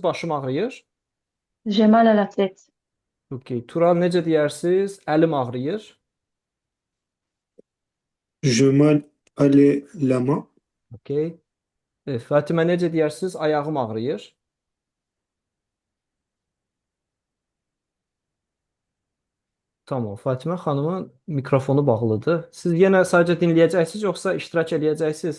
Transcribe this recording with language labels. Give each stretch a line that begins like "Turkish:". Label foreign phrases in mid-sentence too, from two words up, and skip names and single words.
Azerbaijani: Başım ağrıyır.
French: J'ai mal à la tête.
Azerbaijani: Okay. Tural, necə deyərsiniz? Əlim ağrıyır.
French: J'ai mal à la main.
Azerbaijani: Okay. Fatimə, necə deyərsiniz? Ayağım ağrıyır. Tamam, Fatimə xanımın mikrofonu bağlıdır. Siz yenə sadəcə dinləyəcəksiniz, yoxsa iştirak eləyəcəksiniz?